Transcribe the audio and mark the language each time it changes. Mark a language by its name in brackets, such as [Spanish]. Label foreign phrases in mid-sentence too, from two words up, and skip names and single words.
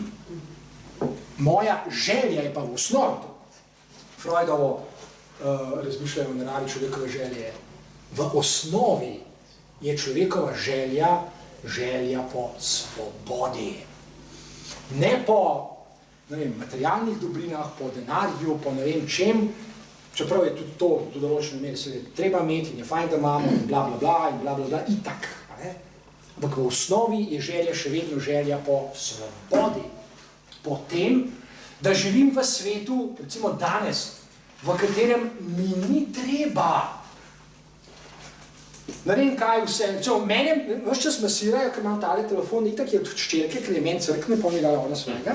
[Slovenian] Moja želja je pa v osnovi, Freudovo razmišljajo o naravi človekove želje, v osnovi je človekova želja po svobodi. Ne po materialnih dobrinah, po denarju, po ne vem čem, čeprav je tudi to do določene mere se treba imeti in je fajn, da imamo in bla bla bla in bla bla bla, itak. Ampak v osnovi je želja še vedno želja po svobodi. Po tem, da živim v svetu, recimo danes, v katerem mi ni treba. Ne vem kaj vse, mene vse čas masirajo, ker imam tale telefon, itak je od ščerke, ker je meni crk, ne pomnila ona svojega.